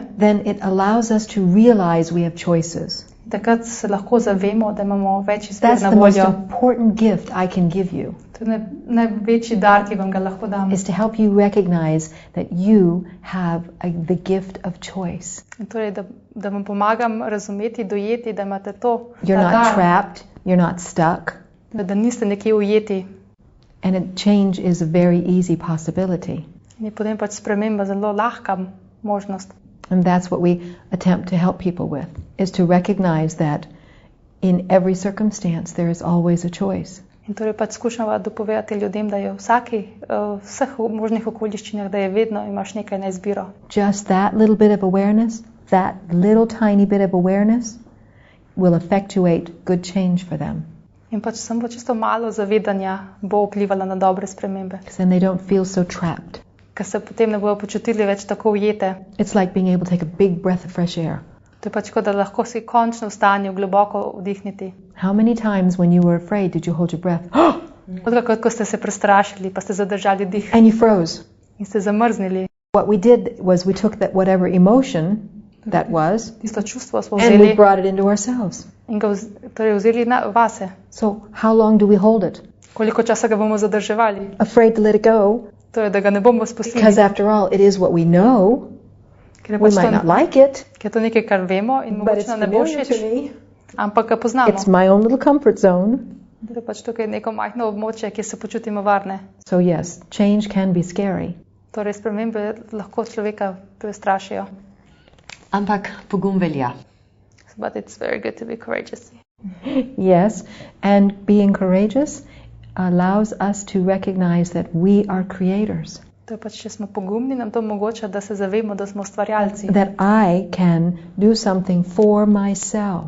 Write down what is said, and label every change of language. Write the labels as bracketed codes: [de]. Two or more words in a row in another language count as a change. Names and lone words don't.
[en] then it allows us to realize we have choices. [sl] takrat se lahko zavemo, da imamo več izbir [en] That's [sl] na [en] the most [sl] voljo. [en] important gift I can give you, [sl] To je največji dar, ki vam ga lahko dam. [en] is to help you recognize that you have the gift of choice. [sl] In torej, da vam pomagam razumeti, dojeti, da imate to, [en] You're [sl] ta [en] not [sl] dar, [en] trapped, you're not stuck, [sl] da niste nekje ujeti. [en] and a change is a very easy possibility. [sl] In je potem pač sprememba zelo lahka možnost. [en] And that's what we attempt to help people with, is to recognize that in every circumstance there is always a choice. [sl] In torej pač skušamo dopovedati ljudem, da je v vseh možnih okoliščinah, da je vedno imaš nekaj na izbiro. [en] Just that little bit of awareness, that little tiny bit of awareness will effectuate good change for them. [sl] In pač samo čisto malo zavedanja bo vplivalo na dobre spremembe, [en] Because then they don't feel so trapped. [sl] ker se potem ne bodo počutili več tako ujete. [en] It's like being able to take a big breath of fresh air. [sl] To je pač kot, da lahko si končno v stanju globoko vdihniti. [en] How many times when you were afraid did you hold your breath [sl] Kot ko ste se prestrašili, pa ste zadržali dih [en] and you froze? [sl] in ste zamrznili. [en] What we did was we took that whatever emotion that was [sl] Tisto čustvo smo [en] and we [sl] vzeli [en] brought it into ourselves. [sl] in ga torej vzeli vase. [en] So how long do we hold it? [sl] Koliko časa ga bomo zadrževali? [en] Afraid to let it go? [sl] Torej, da ga ne bomo spustili, [en] Because after all, it is what we know. [sl] ker je [en] We [sl] pač [en] might not [sl] to, [en] like it, [sl] ker je to nekaj, kar vemo in [en] but it's [sl] mogoče nam ne bo [en] familiar [sl] všeč, [en] to me. [sl] ampak ga poznamo. [en] It's my own little comfort zone. [sl] Torej, pač tukaj je neko majhno območje, kjer se počutimo varne. [en] So yes, change can be scary. [sl] Torej, spremembe lahko človeka prestrašijo. Ampak pogum velja. [en] But it's very good to be courageous. Yes, and being courageous allows us to recognize that we are creators. [sl] To je pač, če smo pogumni, nam to omogoča, da se zavemo, da smo ustvarjalci. [en] That I can do something for myself.